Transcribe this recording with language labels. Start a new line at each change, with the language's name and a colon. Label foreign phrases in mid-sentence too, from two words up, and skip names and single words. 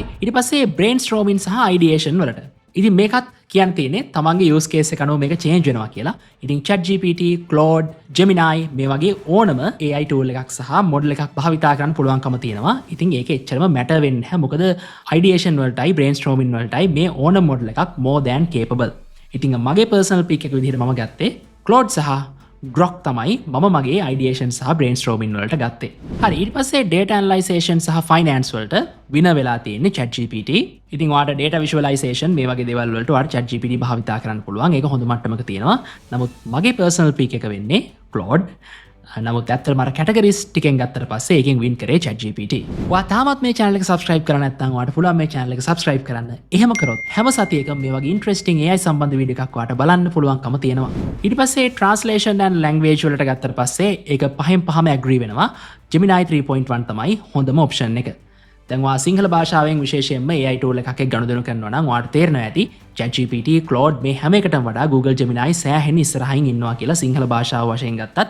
Sinhala: ඊට පස්සේ brainstorming සහ ideation වලට. ඉතින් මේකත් කියන්න තියෙන්නේ තමන්ගේ
English: use case
Sinhala: එක අනුව මේක change වෙනවා කියලා. ඉතින් ChatGPT, Claude, Gemini මේ වගේ ඕනම
English: AI tool
Sinhala: එකක් සහ model එකක් භාවිතා කරන්න පුළුවන්කම තියෙනවා. ඉතින් ඒක එච්චරම matter වෙන්නේ නැහැ. මොකද ideation වලටයි brainstorming වලටයි මේ ඕනම model එකක්
English: more than capable.
Sinhala: ඉතින් මගේ
English: personal pick
Sinhala: එක විදිහට මම ගත්තේ Claude සහ Grok තමයි මම මගේ ideation සහ brainstorming වලට ගත්තේ. හරි ඊට පස්සේ
English: data analyzation
Sinhala: සහ finance වලට වින වෙලා තියෙන්නේ ChatGPT. ඉතින් ඔයාලට
English: data visualization
Sinhala: මේ වගේ දේවල් වලට ඔයාලට ChatGPT භාවිතා කරන්න පුළුවන්. ඒක හොඳ මට්ටමක තියෙනවා. නමුත් මගේ
English: personal pick
Sinhala: එක වෙන්නේ Claude. නමුත් ඇත්තටම අර categories ටිකෙන් ගත්තට පස්සේ ඒකෙන් win කරේ ChatGPT. ඔයා තාමත් මේ channel එක subscribe කරලා නැත්නම් ඔයාලට පුළුවන් මේ channel එක subscribe කරන්න. එහෙම කරොත් හැම සතියකම මේ වගේ
English: interesting AI
Sinhala: සම්බන්ධ වීඩියෝ එකක් ඔයාලට බලන්න පුළුවන්කම තියෙනවා. ඊට පස්සේ
English: translation and language
Sinhala: වලට ගත්තට පස්සේ ඒක 5න් 5ම agree වෙනවා. Gemini 3.1 තමයි හොඳම option එක. දැන් ඔයා සිංහල භාෂාවෙන් විශේෂයෙන්ම
English: AI tool
Sinhala: එකක් එක්ක ගනුදෙනු කරනවා නම් ඔයාලට තේරෙනවා ඇති ChatGPT, Claude මේ හැම එකටම වඩා Google Gemini සෑහෙන ඉස්සරහින් ඉන්නවා කියලා සිංහල භාෂාව වශයෙන් ගත්තත්.